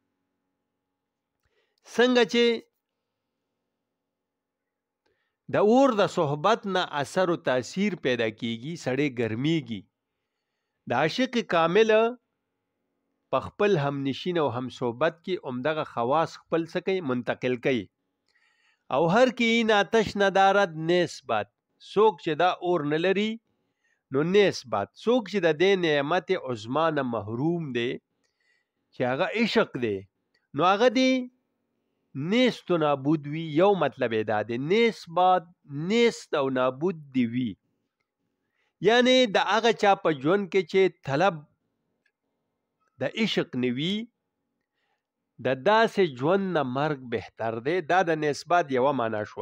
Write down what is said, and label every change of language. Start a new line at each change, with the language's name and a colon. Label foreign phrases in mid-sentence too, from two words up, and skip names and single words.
Pashto: څنګه چې د اور د صحبت نه اثر و تاثیر پیدا کېږي، سړی ګرمیږي. د عاشق کامل په خپل همنشین او هم صحبت کې عمدغه خواص خپل څه کوي، منتقل کوي.
Persian: او هر کې این آتش ندارد نسبت،
Pashto: څوک چې دا اور نه لري نو نسبت، څوک چې د دې نعمت عظما نه محروم دی چې هغه عشق دی، نو هغه دی
Persian: نیست و نابود
Pashto: وي. یو مطلب یې دا دی، نسبت نیست او نابود دی وي، یعنی د هغه چا په ژوند کې چې طلب د عشق نوي، د داسې ژوند نه مرګ بهتر دی. دا د نسبت یوه معنا شوه.